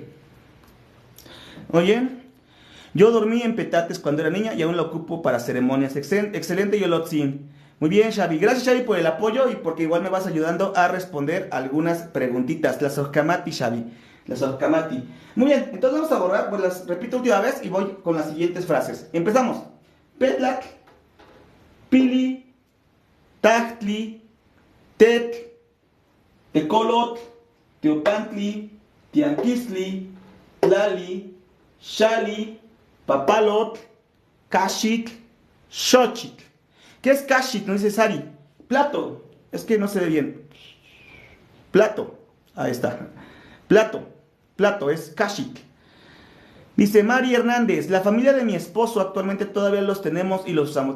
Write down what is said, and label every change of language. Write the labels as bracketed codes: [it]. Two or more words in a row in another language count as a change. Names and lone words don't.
[es] Oye, yo dormí en petates cuando era niña y aún lo ocupo para ceremonias. Excelente, Yolotzin. Muy bien, Xavi. Gracias, Xavi, por el apoyo y porque igual me vas ayudando a responder algunas preguntitas. La Sojkamati, Xavi. La Sojkamati. Muy bien, entonces vamos a borrar, pues las repito última vez y voy con las siguientes frases. Empezamos. [nah] Petlak, Pili, Tachtli, Tet, Tecolot, Teopantli, Tianquistli, Tlali, Xali, Papalot, Kashit, Xochitl. [es] ¿Qué es kashit? No dice Sari. Plato. Es que no se ve bien. Plato. Ahí está. Plato. Plato es kashit. Dice Mari Hernández. La familia de mi esposo actualmente todavía los tenemos y los usamos.